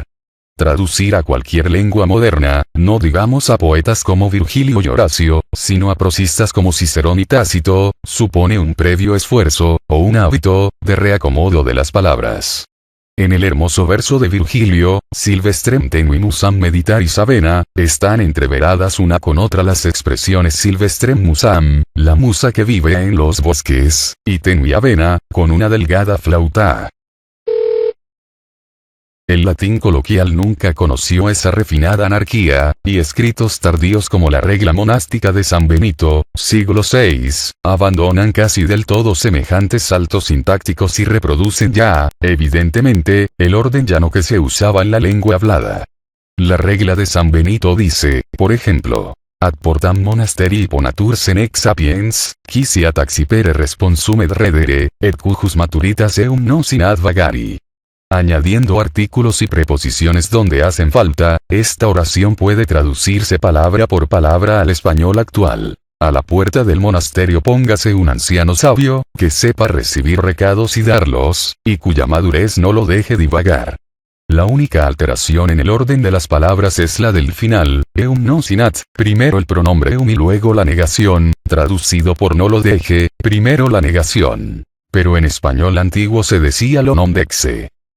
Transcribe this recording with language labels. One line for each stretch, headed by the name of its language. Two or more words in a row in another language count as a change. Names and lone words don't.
Spanish: Traducir a cualquier lengua moderna, no digamos a poetas como Virgilio y Horacio, sino a prosistas como Cicerón y Tácito, supone un previo esfuerzo, o un hábito, de reacomodo de las palabras. En el hermoso verso de Virgilio,
Latin: Silvestrem tenuimusam meditaris avena,
Spanish: están entreveradas una con otra las expresiones
Latin: Silvestrem musam,
Spanish: la musa que vive en los bosques, y
Latin: tenui avena,
Spanish: con una delgada flauta. El latín coloquial nunca conoció esa refinada anarquía, y escritos tardíos como la regla monástica de San Benito, siglo VI, abandonan casi del todo semejantes saltos sintácticos y reproducen ya, evidentemente, el orden llano que se usaba en la lengua hablada. La regla de San Benito dice, por ejemplo,
Latin: ad portam monasterii ponatur senex sapiens, quisiat accipere responsum et redere, et cujus maturitas eum non sinad vagari.
Spanish: Añadiendo artículos y preposiciones donde hacen falta, esta oración puede traducirse palabra por palabra al español actual. A la puerta del monasterio póngase un anciano sabio, que sepa recibir recados y darlos, y cuya madurez no lo deje divagar. La única alteración en el orden de las palabras es la del final,
Latin: eum non sinat,
Spanish: primero el pronombre eum y luego la negación, traducido por no lo deje, primero la negación. Pero en español antiguo se decía lo non dexe.